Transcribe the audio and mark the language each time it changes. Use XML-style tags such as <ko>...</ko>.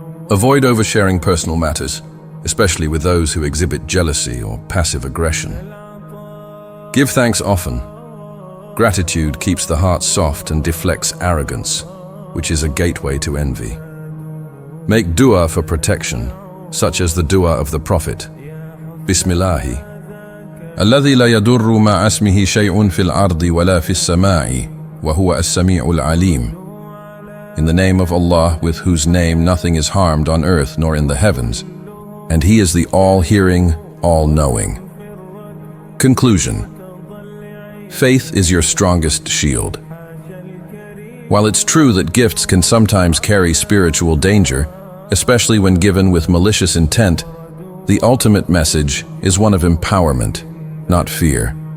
<en>Avoid oversharing personal matters, especially with those who exhibit jealousy or passive aggression. Give thanks often. Gratitude keeps the heart soft and deflects arrogance, which is a gateway to envy. Make dua for protection, such as the dua of the Prophet.</en> <ar>Bismillahi. الذي لا يضر مع اسمه شيء في الأرض ولا في السماء وهو السميع العليم.</ar> <en>In the name of Allah, with whose name nothing is harmed on earth nor in the heavens, and He is the all-hearing, all-knowing. Conclusion. Faith is your strongest shield. While it's true that gifts can sometimes carry spiritual danger, especially when given with malicious intent, the ultimate message is one of empowerment, not fear.</en>